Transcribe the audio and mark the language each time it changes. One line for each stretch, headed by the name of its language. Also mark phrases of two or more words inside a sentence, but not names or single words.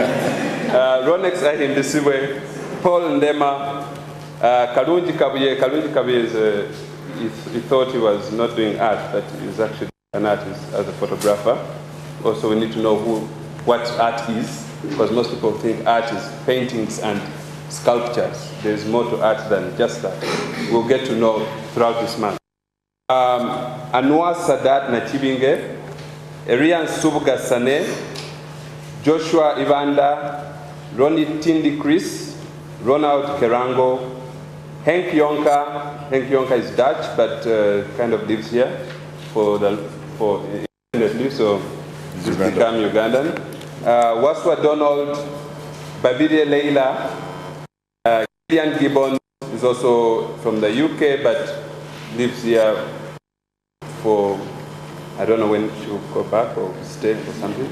English: Ronex Ahimbisibwe, Paul Ndema, Karungi Kabuye he thought he was not doing art, but he's actually an artist as a photographer. Also, we need to know what art is, because most people think art is paintings and sculptures. There's more to art than just that. We'll get to know throughout this month. Anwar Sadat Nachibinge, Erian Subuga Sane, Joshua Ivanda, Ronnie Tindi Chris, Ronald Kerango, Henk Yonka is Dutch, but kind of lives here indefinitely, so he's become Ugandan. Waswa Donald, Babide Leila, Gillian Gibbon is also from the UK, but lives here for, I don't know when she'll go back or stay or something.